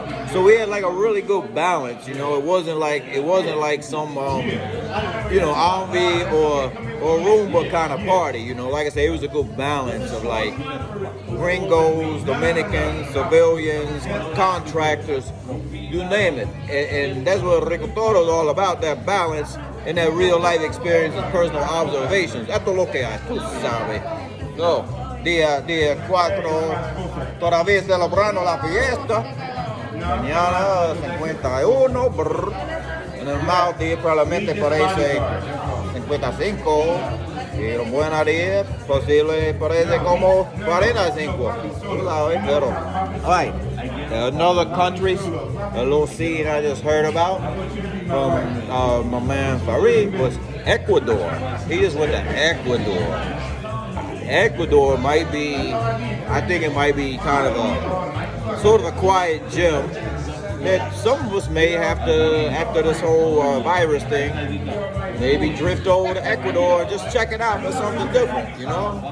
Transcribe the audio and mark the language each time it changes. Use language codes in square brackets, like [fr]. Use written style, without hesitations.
[en] So we had like a really good balance, you know. It wasn't like some, you know, Envy or Roomba kind of party, you know. Like I said, it was a good balance of like gringos, Dominicans, civilians, contractors, you name it. And that's what Rico.toro is all about, that balance and that real life experience and personal observations. [es] Esto es lo que hay, tú sabes. No, día 4, todavía celebrando la fiesta. Mañana 51, en el mal día probablemente parece 55 y en buena día posible parece como 45, tú sabes, pero alright. [en] Another countries, a little scene I just heard about from my man Farid was Ecuador. He just went to Ecuador. Ecuador might be, I think it might be kind of a sort of a quiet gem that some of us may have to, after this whole virus thing, maybe drift over to Ecuador and just check it out for something different, you know.